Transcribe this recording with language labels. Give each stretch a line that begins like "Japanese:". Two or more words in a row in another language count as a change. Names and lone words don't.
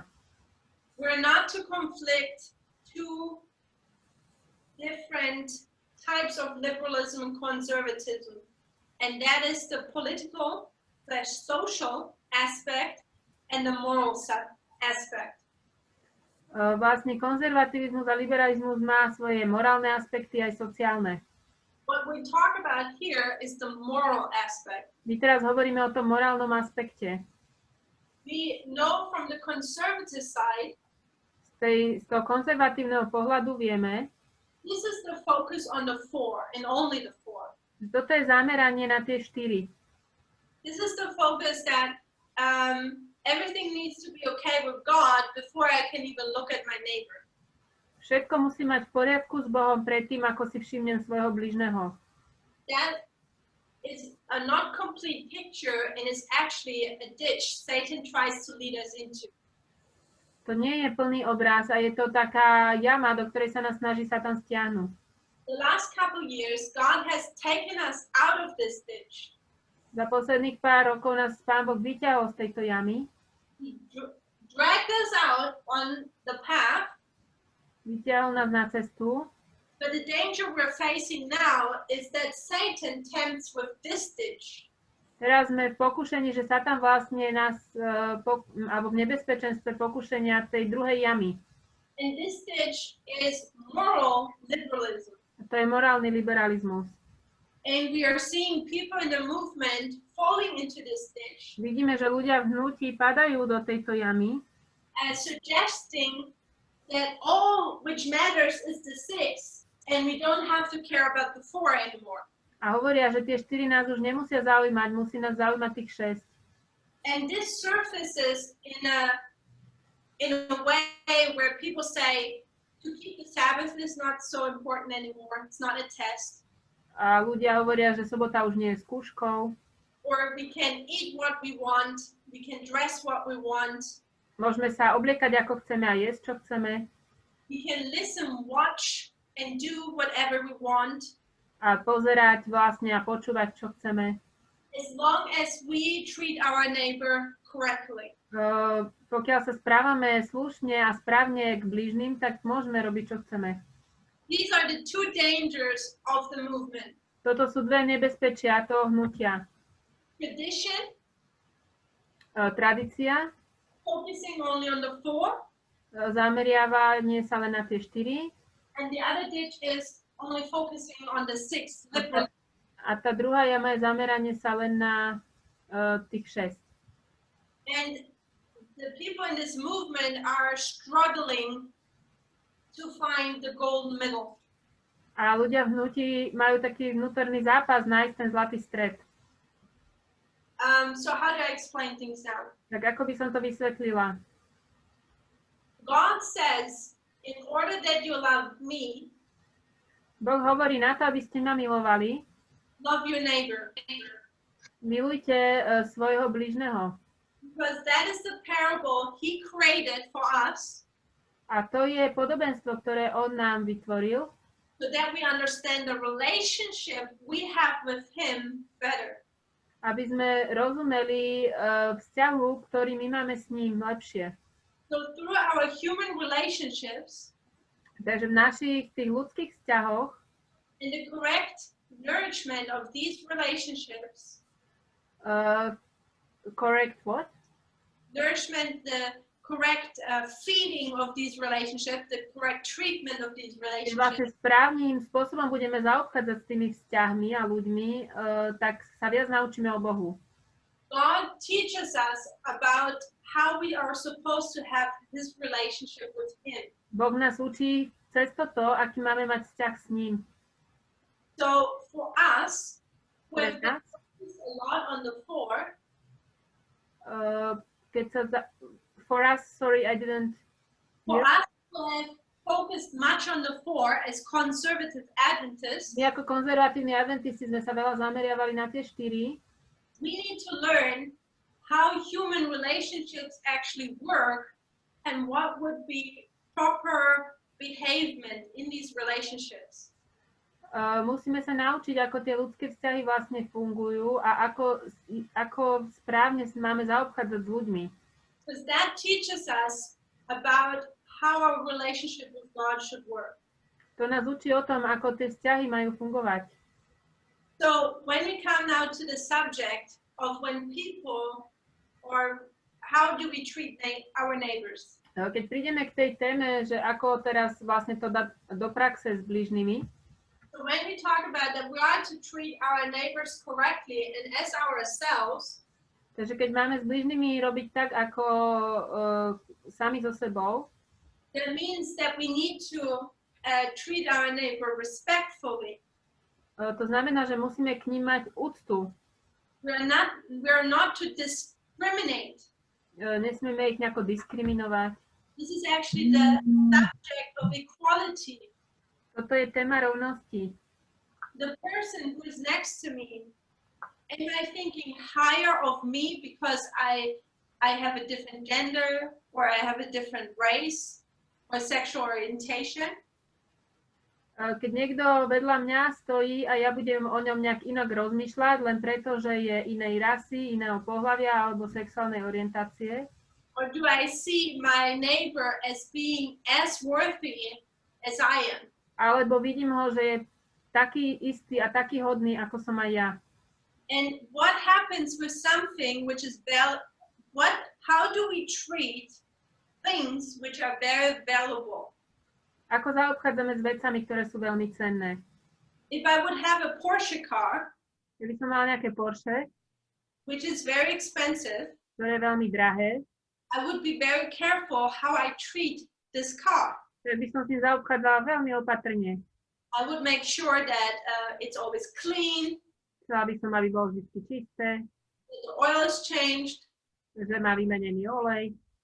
English: We're not to conflict two different types of liberalism and conservatism, and that is the political/social aspect and the moral aspect.
Slovak: Vlastne konzervativizmus a liberalizmus má svoje morálne aspekty aj sociálne.
English: What we talk about here is the moral aspect.
Slovak: My teraz hovoríme o tom morálnom aspekte.
English: We know from the conservative side,
Slovak: Z toho konzervatívneho pohľadu vieme,
English: this is the focus on the four and only the four.
Slovak: že toto je zameranie na tie 4.
English: This is the focus that everything needs to be okay with God before I can even look at my neighbor.
Slovak: Všetko musí mať v poriadku s Bohom predtým, ako si všimnem svojho blížneho.
English: That is a not complete picture and is actually a ditch Satan tries to lead us into.
Slovak: To nie je plný obraz a je to taká jama, do ktorej sa nás snaží Satan stiahnuť.
English: The last couple years, God has taken us out of this ditch.
Slovak: Za posledných pár rokov nás Pán Boh vyťahol z tejto jamy.
English: He dragged us out on the path.
Slovak: Vyťahol nás na cestu.
English: But the danger we're facing now is that Satan tempts with this ditch.
Slovak: Teraz sme v pokušení, že Satan vlastne nás, alebo v nebezpečenstve pokušenia tej druhej jamy.
English: And this ditch is moral liberalism.
Slovak: A to je morálny liberalizmus.
English: And we are seeing people in the movement falling into this ditch.
Slovak: Vidíme, že ľudia v hnutí padajú do tejto jamy,
English: Suggesting that all which matters is the 6, and we don't have to care about the 4 anymore.
Slovak: a hovoria, že tie 4 nás už nemusia zaujímať, musí nás zaujímať tých 6.
English: And this surfaces in a in a way where people say to keep the Sabbath is not so important anymore. It's not a test.
Slovak: A ľudia hovoria, že sobota už nie je skúškou.
English: Or we can eat what we want. We can dress what we want.
Slovak: Môžeme sa obliekať, ako chceme a jesť, čo chceme.
English: We can listen, watch, and do whatever we want.
Slovak: A pozerať vlastne a počúvať, čo chceme.
English: As long as we treat our neighbor correctly.
Slovak: Pokiaľ sa správame slušne a správne k blížnym, tak môžeme robiť, čo chceme.
English: These are the two dangers of the movement.
Slovak: Toto sú dve nebezpečia toho hnutia.
English: Tradition,
Slovak: Tradícia,
English: focusing only on the 4.
Slovak: Zameriavanie sa len na tie 4.
English: And the other ditch is only focusing on the 6.
Slovak: A tá druhá jama je zameranie sa len na tých 6.
English: And the people in this movement are struggling to find the golden middle.
Slovak: A ľudia v hnutí majú taký vnútorný zápas nájsť ten zlatý stred.
English: So how do I explain things now?
Slovak: Tak ako by som to vysvetlila?
English: God says, in order that you love me,
Slovak: Boh hovorí na to, aby ste ma milovali.
English: love your neighbor.
Slovak: Milujte svojho blížneho.
English: Because that is the parable he created for us,
Slovak: A to je podobenstvo, ktoré on nám vytvoril,
English: so that we understand the relationship we have with him better.
Slovak: aby sme rozumeli vzťahu, ktorý my máme s ním lepšie.
English: So through our human relationships,
Slovak: Takže v našich tých ľudských vzťahoch
English: and the correct nourishment of these relationships, correct what? nourishment, the correct feeding of these relationships, the correct treatment of these
Slovak: Keď vlastne
English: relationships,
Slovak: správnym spôsobom budeme zaobchádzať s tými vzťahmi a ľuďmi, tak sa viac naučíme o Bohu.
English: God teaches us about how we are supposed to have this relationship with him.
Slovak: Boh nás učí cez toto, aký máme mať vzťah s ním.
English: So for us, who have
Slovak: Pre nás,
English: focused a lot on the 4,
Slovak: keď sa
English: for us, sorry, I didn't for hear. us who have focused much on the 4 as conservative Adventists,
Slovak: My ako konzervatívni adventisti sme sa veľa zameriavali na tie 4.
English: we need to learn how human relationships actually work and what would be proper behavior in these relationships.
Slovak: Musíme sa naučiť, ako tie ľudské vzťahy vlastne fungujú a ako správne máme zaobchádzať s ľuďmi.
English: Because that teaches us about how our relationship with God should work.
Slovak: To nás učí o tom, ako tie vzťahy majú fungovať.
English: So when we come now to the subject of when people, or how do we treat our neighbors?
Slovak: Keď prídeme k tej téme, že ako teraz vlastne to dať do praxe s blížnymi,
English: So when we talk about that we are to treat our neighbors correctly and as ourselves,
Slovak: takže keď máme s blížnymi robiť tak, ako sami so sebou,
English: that means that we need to treat our neighbor respectfully.
Slovak: to znamená, že musíme k ním mať úctu.
English: We're not to discriminate.
Slovak: Nesmieme ich nejako diskriminovať.
English: This is actually the subject of equality.
Slovak: Toto je téma rovnosti.
English: The person who is next to me, am I thinking higher of me because I have a different gender, or I have a different race or sexual orientation?
Slovak: Keď niekto vedľa mňa stojí a ja budem o ňom nejak inak rozmýšľať, len preto, že je inej rasy, iného pohlavia alebo sexuálnej orientácie,
English: Or do I see my neighbor as being as worthy as I am?
Slovak: alebo vidím ho, že je taký istý a taký hodný, ako som aj ja.
English: And what happens with something which is how do we treat things which are very valuable?
Slovak: Ako zaobchádzame s vecami, ktoré sú veľmi cenné?
English: If I would have a Porsche car,
Slovak: Keby som mala nejaké Porsche,
English: which is very expensive,
Slovak: ktoré je veľmi drahé,
English: I would be very careful how I treat this car.
Slovak: tak by som s ním zaobchádzala veľmi opatrne.
English: I would make sure that it's always clean,
Slovak: Chcela by som, aby bolo vždy čisté,
English: that the oil is changed,
Slovak: že má vymenený olej,